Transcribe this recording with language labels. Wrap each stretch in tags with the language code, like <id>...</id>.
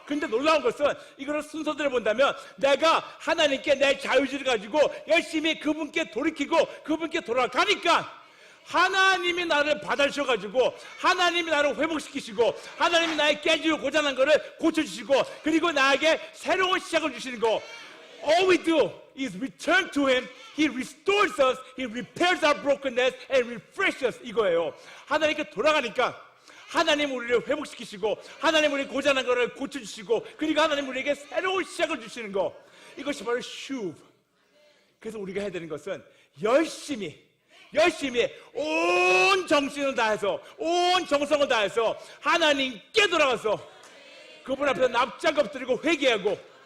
<ko>근데 놀라운 것은 이거를 순서대로 본다면 내가 하나님께 내 자유의지를 가지고 열심히 그분께 돌이키고 그분께 돌아가니까 하나님이 나를 받아주셔가지고 하나님이 나를 회복시키시고 하나님이 나의 깨지고 고장난 거를 고쳐주시고 그리고 나에게 새로운 시작을 주시는 거</ko> <en>All we do is return to Him. He restores us. He repairs our brokenness and refreshes us.</en> <ko>이거예요. 하나님께 돌아가니까 하나님 우리를 회복시키시고 하나님 우리 고장난 것을 고쳐주시고 그리고 하나님 우리에게 새로운 시작을 주시는 거, 이것이 바로 슈브. 그래서 우리가 해야 되는 것은 열심히 온 정신을 다해서 온 정성을 다해서 하나님께 돌아가서 그분 앞에서 납작 엎드리고 회개하고</ko>